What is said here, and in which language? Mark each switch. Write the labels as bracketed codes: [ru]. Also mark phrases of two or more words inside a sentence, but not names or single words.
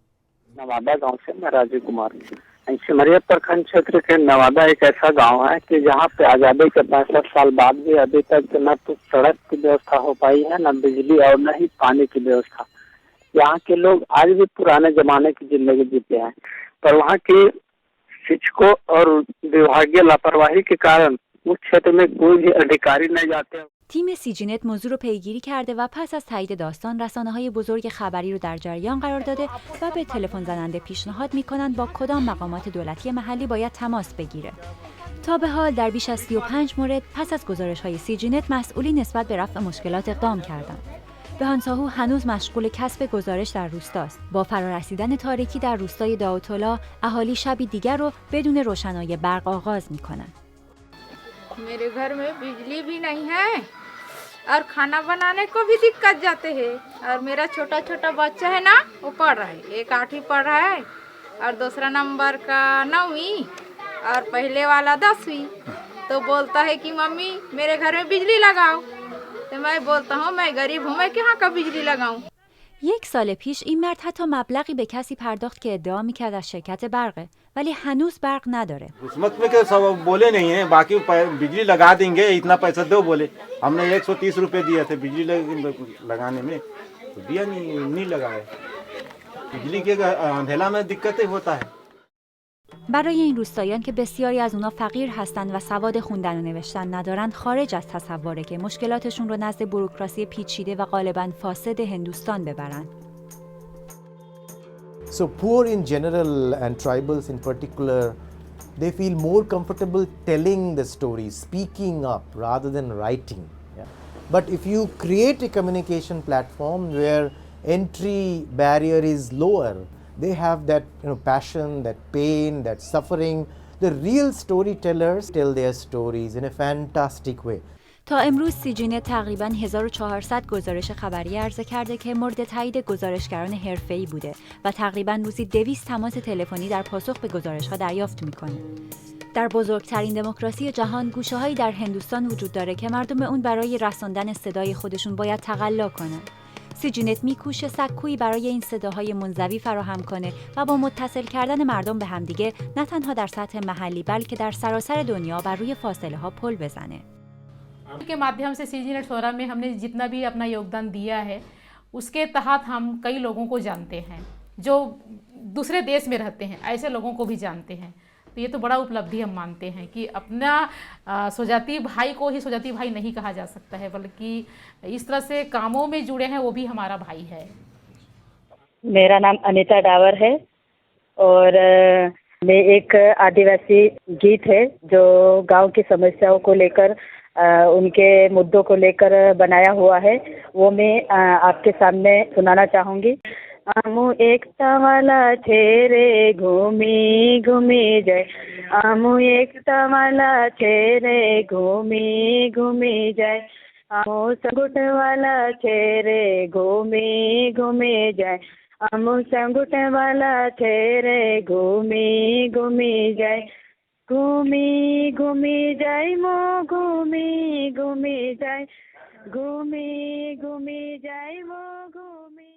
[hi] नवादा गांव से मैं राजीव कुमार. सिमरिया प्रखंड क्षेत्र के नवादा एक ऐसा गांव है कि जहां पे आज़ादी के 65 साल बाद भी अभी तक न तो सड़क की व्यवस्था हो पाई है, न बिजली और न ही पानी की व्यवस्था. यहाँ के लोग आज भी पुराने जमाने की जिंदगी जीते हैं, पर वहाँ के शिक्षकों और विभागीय लापरवाही के कारण उस क्षेत्र में कोई भी अधिकारी नहीं जाते. [fa] تیم سیجینت موضوع رو پیگیری کرده و پس از تایید داستان رسانه‌های بزرگ خبری رو در جریان قرار داده و به تلفن زننده پیشنهاد می‌کنند با کدام مقامات دولتی محلی باید تماس بگیره. تا به حال در بیش از 35 مورد پس از گزارش‌های سیجینت مسئولی نسبت به رفع مشکلات اقدام کردند. بهانساهو هنوز مشغول کسب گزارش در روستاست. با فرارسیدن تاریکی در روستای داوطلا، اهالی شبی دیگر رو بدون روشنایی برق آغاز می‌کنند. [hi] मेरे घर में बिजली भी नहीं है और खाना बनाने को भी दिक्कत जाते हैं. और मेरा छोटा छोटा बच्चा है ना, वो पढ़ रहा है. एक 8वीं पढ़ रहा है और दूसरा नंबर का 9वीं और पहले वाला 10वीं. तो बोलता है कि मम्मी मेरे घर में बिजली लगाओ. तो मैं बोलता हूँ मैं गरीब हूँ, मैं कहाँ का बिजली लगाऊँ. [fa] یک سال پیش این مرد حتی مبلغی به کسی پرداخت که ادعا می‌کرد از شرکت برقه، ولی هنوز برق نداره. [hi] قسمت में के सब बोले नहीं है, बाकी बिजली लगा देंगे, इतना पैसा दो बोले. हमने 130 रुपए दिए थे बिजली लगाने में, तो दिया नहीं लगाए. बिजली के अंधेला में दिक्कतें होता है. [fa] برای این روستاییان که بسیاری از اونا فقیر هستند و سواد خوندن و نوشتن ندارند، خارج از تصوره که مشکلاتشون رو نزد بوروکراسی پیچیده و غالباً فاسد هندوستان ببرند. [en] So poor in general and tribals in particular, they feel more comfortable telling the story, speaking up rather than writing. Yeah. But if you create a communication platform where entry barrier is lower, they have that passion, that pain, that suffering. The real storytellers tell their stories in a fantastic way. [fa] تا امروز سیجینت تقریباً 1400 گزارش خبری عرضه کرده که مورد تایید گزارشگران حرفه‌ای بوده و تقریباً روزی 200 تماس تلفنی در پاسخ به گزارش‌ها دریافت می‌کنه. در بزرگترین دموکراسی جهان گوشه‌هایی در هندوستان وجود داره که مردم اون برای رساندن صدای خودشون باید تقلا کنن. سیجینت میکوشه سکویی برای این صداهای منزوی فراهم کنه و با متصل کردن مردم به همدیگه نه تنها در سطح محلی بلکه در سراسر دنیا بر روی فاصله ها پل بزنه. [hi] के माध्यम से CG नेट सोरा में हमने जितना भी अपना योगदान दिया है, उसके तहत हम कई लोगों को जानते हैं जो दूसरे देश में रहते हैं, ऐसे लोगों को भी जानते हैं। तो ये तो बड़ा उपलब्धि हम मानते हैं कि अपना स्वजाति भाई को ही स्वजाति भाई नहीं कहा जा सकता है, बल्कि इस तरह से कामों में जुड़े हैं वो भी हमारा भाई है। मेरा नाम अनीता डावर है और मैं एक आदिवासी गीत है जो गांव की समस्याओं को लेकर उनके मुद्दों को लेकर बनाया हुआ है, वो मैं आपके सामने सुनाना चाहूँगी। [bhb] आमू एकता वाला छेरे घूमी घूमी जाए, आमू एकता वाला छेरे घूमी घूमी जाए, आमू संगुट वाला छेरे घूमी घूमी जाए, आमू संगुट वाला छेरे घूमी घूमी जाए, घूमी घूमी जाए मो घूमी घूमी जाए, घूमी घूमी जाए मो घूमी।